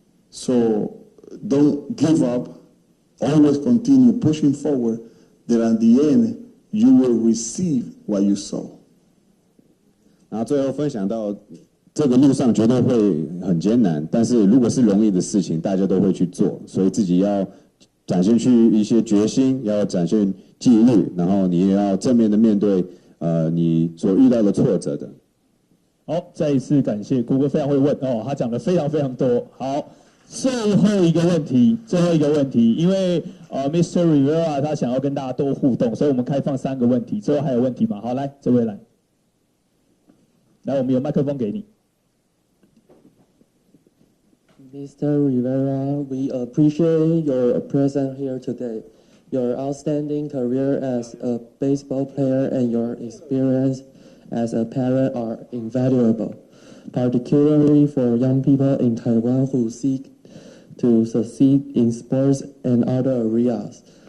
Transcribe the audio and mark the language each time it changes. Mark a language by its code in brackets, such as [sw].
[en] So don't give up. Always continue pushing forward, that at the end you will receive what you sow. [zh] 然后最后分享到，这个路上绝对会很艰难，但是如果是容易的事情，大家都会去做，所以自己要展现出一些决心，要展现纪律，然后你也要正面的面对你所遇到的挫折的。好，再一次感谢谷歌非常会问哦，他讲的非常非常多。好，最后一个问题，因为Mr. Rivera 他想要跟大家多互动，所以我们开放3个问题。最后还有问题吗？好，来，这位来，我们有麦克风给你。 [en] Mr. Rivera, we appreciate your presence here today. Your outstanding career as a baseball player and your experience as a parent are invaluable, particularly for young people in Taiwan who seek to succeed in sports and other areas.